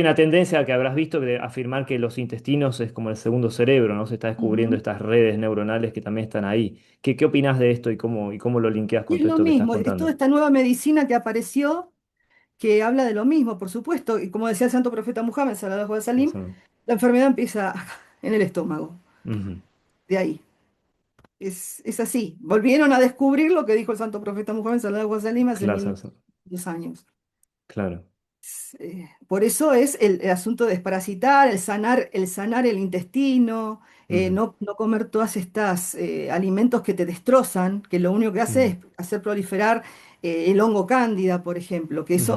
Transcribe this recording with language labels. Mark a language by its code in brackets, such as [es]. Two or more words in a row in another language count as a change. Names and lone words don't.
[es] hay una tendencia que habrás visto de afirmar que los intestinos es como el segundo cerebro, ¿no? Se está descubriendo Ujú. estas redes neuronales que también están ahí. ¿Qué opinás de esto y cómo lo linkeas Y con es todo lo esto que estás mismo, es toda contando? esta nueva medicina que apareció que habla de lo mismo, por supuesto. Y como decía el santo profeta Muhammad, [ar] صلى الله عليه وسلم, [es] la enfermedad empieza en el estómago, Ujú. de ahí. Es así. Volvieron a descubrir lo que dijo el santo profeta Muhammad [ar] صلى الله عليه وسلم [es] hace Claro, 1200 años. claro. Por eso es el asunto de desparasitar, el sanar el intestino, Ujú, no comer todas estas alimentos que te destrozan, que lo único que hace ujú, es hacer proliferar el hongo cándida, por ejemplo, que eso,